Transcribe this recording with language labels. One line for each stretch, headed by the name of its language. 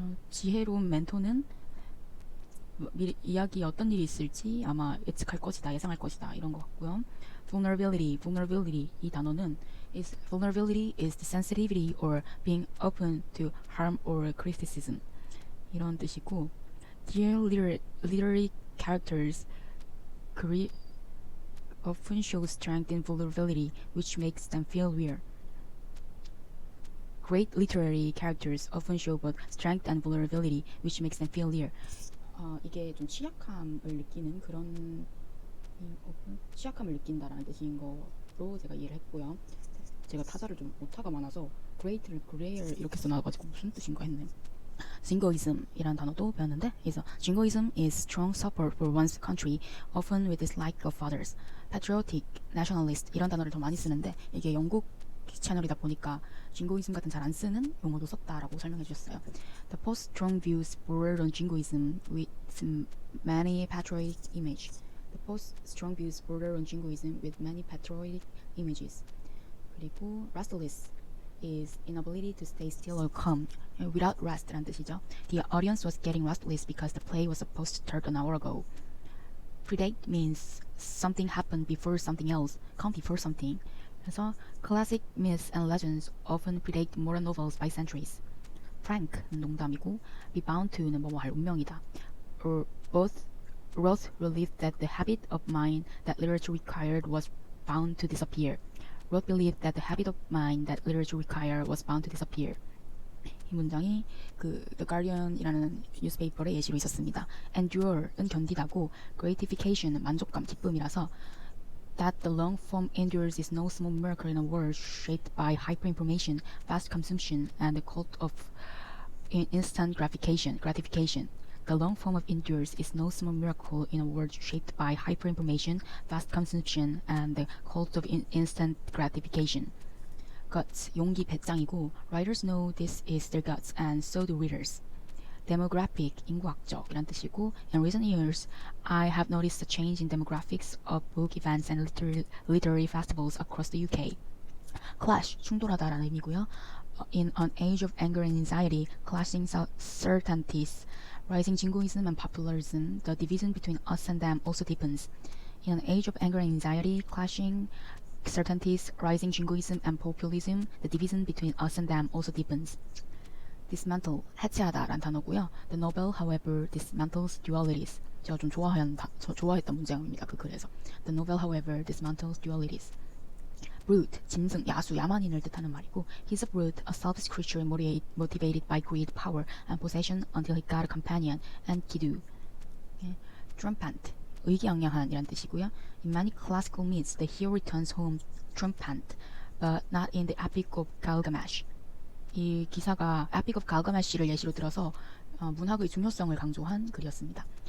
Korean: 지혜로운 멘토는 이야기에 어떤 일이 있을지 아마 예측할 것이다, 예상할 것이다 이런 것 같고요.
English: vulnerability
Korean: 이 단어는
English: vulnerability is the sensitivity or being open to harm or criticism
Korean: 이런 뜻이고
English: dear literary characters often show strength in vulnerability, which makes them feel weird. Great literary characters often show both strength and vulnerability, which makes them feel weird.
Korean: 이게 좀 취약함을 느끼는 그런 취약함을 느낀다라는 뜻인 거로 제가 이해를 했고요. 제가 타자를 좀 오타가 많아서 great를 greater 이렇게 써놔가지고 무슨 뜻인가 했네.
English: jingoism
Korean: 이라는 단어도 배웠는데 그래서
English: jingoism is strong support for one's country, often with dislike of others. patriotic, nationalist
Korean: 이런 단어를 더 많이 쓰는데 이게 영국 채널이다 보니까 jingoism 같은 잘 안 쓰는 용어도 썼다라고 설명해 주셨어요.
English: The post strong views bordered on jingoism with many patriotic image. The post strong views bordered on jingoism with many patriotic images. 그리고 restless is inability to stay still or calm. Without rest
Korean: 란 뜻이죠.
English: The audience was getting restless because the play was supposed to start an hour ago. Predate means something happened before something else, come before something. 그래서 classic myths and legends often predate modern novels by centuries.
Korean: Frank는 농담이고
English: be bound to
Korean: 는 뭐뭐 할 운명이다.
English: Both Roth believed that the habit of mind that literature required was bound to disappear. Roth believed that the habit of mind that literature required was bound to disappear.
Korean: 이 문장이 그 The Guardian이라는 뉴스페이퍼의 예시로 있었습니다. Endure은 견디다고 gratification은 만족감, 기쁨이라서
English: that the long form endures is no small miracle in a world shaped by hyperinformation, fast consumption, and the cult of instant gratification. The long form of endures is no small miracle in a world shaped by hyperinformation, fast consumption, and the cult of instant gratification. Guts,
Korean: 용기 배짱이고
English: writers know this is their guts and so do readers. Demographic,
Korean: 인구학적이란 뜻이고
English: in recent years, I have noticed a change in demographics of book events and literary festivals across the UK.
Korean: Clash, 충돌하다라는 의미고요.
English: In an age of anger and anxiety, clashing certainties, rising jingoism and popularism, the division between us and them also deepens. In an age of anger and anxiety, clashing certainties, rising jingoism and populism, the division between us and them also deepens.
Korean: Dismantle, 해체하다라는 단어고요.
English: The novel, however, dismantles dualities.
Korean: 제가 좀 좋아했던 문장입니다. 그 글에서.
English: The novel, however, dismantles dualities. Brute,
Korean: 짐승, 야수, 야만인을 뜻하는 말이고
English: He's a brute, a selfish creature motivated by greed, power, and possession until he got a companion and 기두.
Korean: Triumphant, 의기양양한이란 뜻이고요.
English: In many classical myths, the hero returns home triumphant, but not in the Epic of Gilgamesh.
Korean: 이 기사가 Epic of Gilgamesh를 예시로 들어서 문학의 중요성을 강조한 글이었습니다.